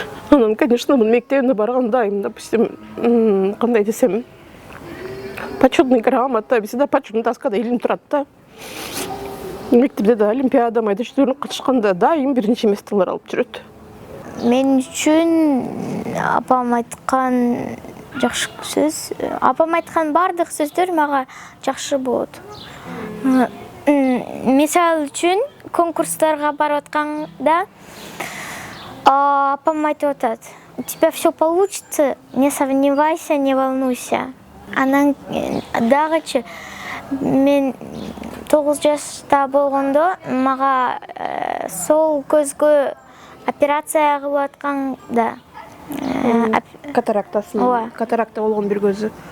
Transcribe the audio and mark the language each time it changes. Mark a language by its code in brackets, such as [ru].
[ky] Анан, конечно, мен мектебине барганда, допустим, кандай десем, почетный грамота, бизде почетный доскада илинип турат да. Мектепте да олимпиада, майдашдөрүн катышканда дайым биринчи местелер алып жүрөт. Мен үчүн апам айткан жакшы сөз. Апам айткан бардык сөздөр мага жакшы болот. Мисал үчүн конкурстарга барып атканда апам айтып атат: [ru] "У тебя все получится, не сомневайся, не волнуйся". [ky] Анан дагычы мен 9 жашта болгондо мага сол көзгө операция кылып атканда, Катарактасын, катаракта болгон бир көзү.